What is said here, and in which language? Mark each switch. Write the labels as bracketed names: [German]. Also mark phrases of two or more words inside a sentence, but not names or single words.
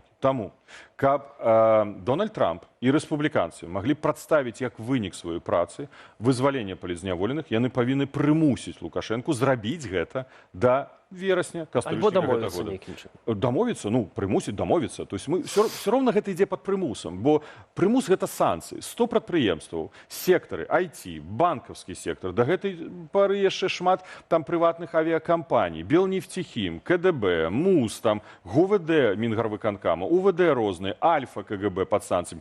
[Belarusian] Таму, каб Дональд Трамп і рэспубліканцы маглі прадставіць як вынік сваёй працы вызвалення палітзняволеных, яны павінны прымусіць Лукашэнку зрабіць гэта да верасня Альбо кастрычніка гэтага дамовіцца года. нейкім чынам. Дамовіцца, ну, прымусіць дамовіцца. [Russian] То есть мы все [Belarusian] роўна гэта ідзе пад прымусам, бо прымус гэта санкцыі. 100 прадпрыемстваў, сектары, IT, банкаўскі сектар, да гэтай пары яшчэ шмат там прыватных авіякампаній, Белнефтехім, КДБ, МУС, там, ГУВД Мінгарвыканкама, УВД розныя, Альфа КГБ пад санкцыямі.